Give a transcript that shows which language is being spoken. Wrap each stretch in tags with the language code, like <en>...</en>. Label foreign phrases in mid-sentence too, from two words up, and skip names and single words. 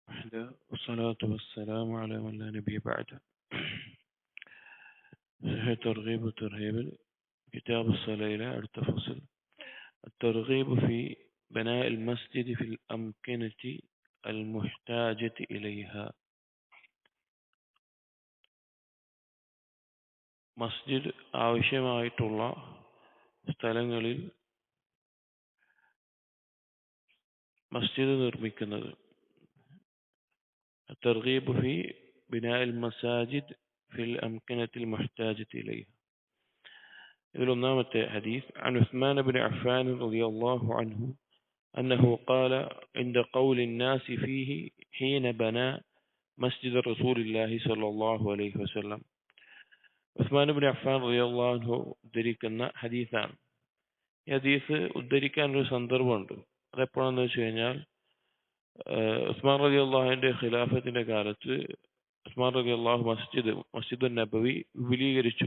<ar>الله والصلاة والسلام على من لا نبي بعده. ترغيب وترهيب كتاب الصلاة إلى التفصيل. الترغيب في بناء المسجد في الأمكنة المحتاجة إليها.</ar> <ml>മസ്ജിദ് ആവശ്യമായിട്ടുള്ള സ്ഥലങ്ങളിൽ മസ്ജിദ് നിർമ്മിക്കുന്നത്.</ml> <ar>الترغيب في بناء المساجد في الأمكنة المحتاجة إليها. إذا حديث عن عثمان بن عفان رضي الله عنه أنه قال عند قول الناس فيه حين بنى مسجد رسول الله صلى الله عليه وسلم.</ar> <ml>ഉസ്മാൻ ഇബ്നു അഫ്ഫാൻ</ml> <ar>رضي الله عنه</ar> <ml>ഉദ്ധരിക്കുന്ന ഹദീസാണ്. ഈ ഹദീസ് ഉദ്ധരിക്കാനൊരു സന്ദർഭമുണ്ട്. അതെപ്പോഴാണെന്ന് വെച്ച് കഴിഞ്ഞാൽ ഉസ്മാൻ റളിയല്ലാഹുവിന്റെ ഖിലാഫത്തിന്റെ കാലത്ത് ഉസ്മാൻ റളിയല്ലാഹു മസ്ജിദ് നബവി വിപുലീകരിച്ചു.</ml>